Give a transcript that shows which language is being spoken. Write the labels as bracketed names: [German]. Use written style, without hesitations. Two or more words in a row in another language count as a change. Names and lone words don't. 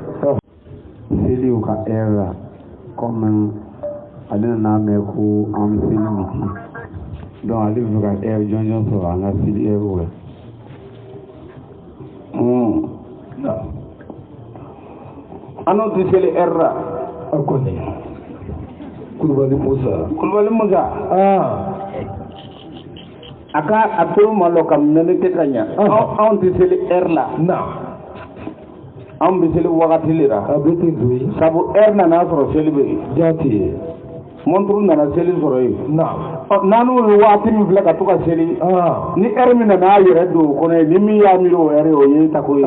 [Bambara] Seliw ka air la comme ale nana mɛn ko an bɛ seli miti donc ale bɛ fɛ ka air jɔnjɔn sɔrɔ an ka seli air la. An n'o tɛ seli air la. Kulubali Musa. Aka aturu malo kam nene te kanya. An tɛ seli air la. An bɛ seli wagati le la. Sabu air nana sɔrɔ seli bɛ yen. Montre nana seli sɔrɔ yen. N'anu ye waati min filɛ ka to ka seli. Ni air min nana a yɛrɛ don o kɔnɔ ye ni min y'a miiri o air ye o ye tako ye.